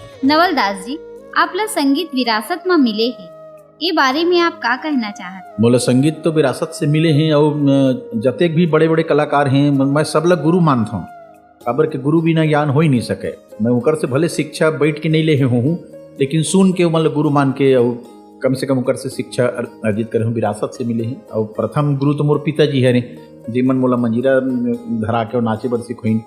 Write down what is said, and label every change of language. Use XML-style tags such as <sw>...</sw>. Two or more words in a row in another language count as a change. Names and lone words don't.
<hne>नवल दास जी, आप ला संगीत विरासत में मिले हैं, ये बारे में आप का कहना चाहत? मोला संगीत तो विरासत से मिले हैं और जतेक भी बड़े बड़े कलाकार हैं मैं सब ला गुरु मानता हूँ। काबर के गुरु बिना ज्ञान हो ही नहीं सके। मैं उकर से भले शिक्षा बैठ के नहीं ले हूँ, लेकिन सुन के मतलब गुरु मान के और कम से कम उकर से शिक्षा अर्जित करे हूँ, विरासत से मिले हैं। और प्रथम गुरु तो मोर पिताजी है जीवन मोला मंजीरा धरा के और नाचे बर सिखोइन।</hne>